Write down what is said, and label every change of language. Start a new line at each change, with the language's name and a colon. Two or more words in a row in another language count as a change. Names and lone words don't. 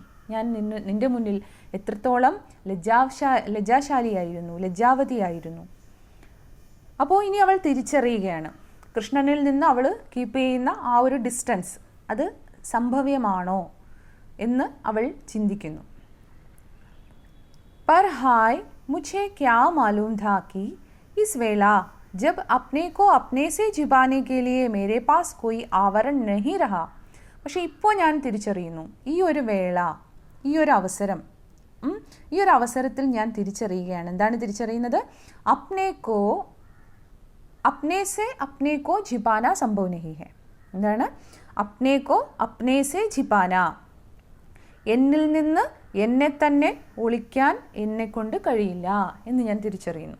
Malayalam: ഞാൻ നിൻ്റെ മുന്നിൽ എത്രത്തോളം ലജ്ജാശാലിയായിരുന്നു, ലജ്ജാവതിയായിരുന്നു. അപ്പോൾ ഇനി അവൾ തിരിച്ചറിയുകയാണ്, കൃഷ്ണനിൽ നിന്ന് അവൾ കീപ്പ് ചെയ്യുന്ന ആ ഒരു ഡിസ്റ്റൻസ് അത് സംഭവ്യമാണോ എന്ന് അവൾ ചിന്തിക്കുന്നു.
Hindi: पर हाय मुझे क्या मालूम था कि इस वेला जब अपने को अपने से छिपाने के लिए मेरे पास कोई आवरण नहीं रहा.
Malayalam: പക്ഷേ ഇപ്പോൾ ഞാൻ തിരിച്ചറിയുന്നു, ഈ ഒരു വേള, ഈ ഒരു അവസരം, ഈ ഒരു അവസരത്തിൽ ഞാൻ തിരിച്ചറിയുകയാണ്. എന്താണ് തിരിച്ചറിയുന്നത്?
Hindi: अपने को अपने से अपने को छिपाना संभव नहीं है.
Malayalam: എന്താണ്?
Hindi: अपने को अपने से छिपाना,
Malayalam: എന്നിൽ നിന്ന് എന്നെ തന്നെ ഒളിക്കാൻ എന്നെക്കൊണ്ട് കഴിയില്ല എന്ന് ഞാൻ തിരിച്ചറിയുന്നു.